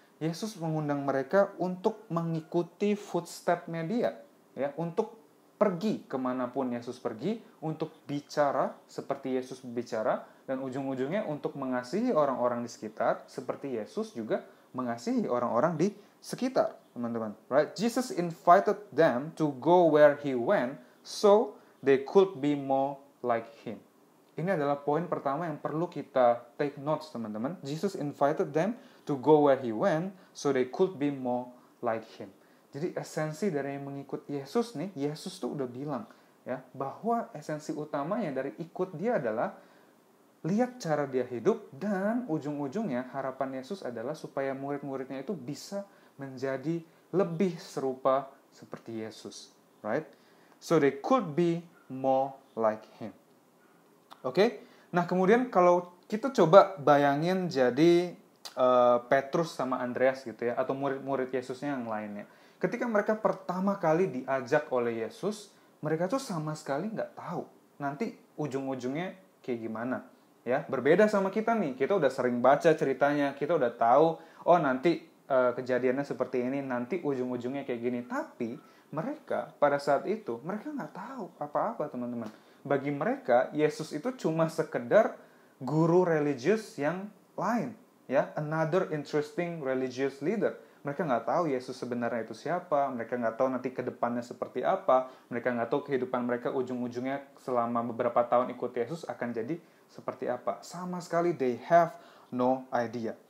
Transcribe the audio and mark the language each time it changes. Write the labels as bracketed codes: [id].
[id] Yesus mengundang mereka untuk mengikuti footstep-nya dia. Ya, untuk pergi kemanapun Yesus pergi, untuk bicara seperti Yesus berbicara, dan ujung-ujungnya untuk mengasihi orang-orang di sekitar, seperti Yesus juga mengasihi orang-orang di sekitar, teman-teman. [en] Right? Jesus invited them to go where he went, so they could be more like him. [id] Ini adalah poin pertama yang perlu kita [en] take notes, [id] teman-teman. [en] Jesus invited them to go where he went, so they could be more like him. [id] Jadi esensi dari mengikut Yesus nih, Yesus tuh udah bilang ya bahwa esensi utamanya dari ikut dia adalah lihat cara dia hidup, dan ujung-ujungnya harapan Yesus adalah supaya murid-muridnya itu bisa menjadi lebih serupa seperti Yesus, right? [en] So they could be more like him. [id] Oke? Nah, kemudian kalau kita coba bayangin jadi Petrus sama Andreas gitu ya, atau murid-murid Yesusnya yang lainnya. Ketika mereka pertama kali diajak oleh Yesus, mereka tuh sama sekali nggak tahu nanti ujung-ujungnya kayak gimana. Ya, berbeda sama kita nih. Kita udah sering baca ceritanya, kita udah tahu, oh nanti kejadiannya seperti ini, nanti ujung-ujungnya kayak gini. Tapi mereka pada saat itu, mereka nggak tahu apa-apa, teman-teman. Bagi mereka, Yesus itu cuma sekedar guru religius yang lain, ya, [en] another interesting religious leader. [id] Mereka nggak tahu Yesus sebenarnya itu siapa, mereka nggak tahu nanti ke depannya seperti apa, mereka nggak tahu kehidupan mereka ujung-ujungnya selama beberapa tahun ikut Yesus akan jadi seperti apa. Sama sekali [en] they have no idea.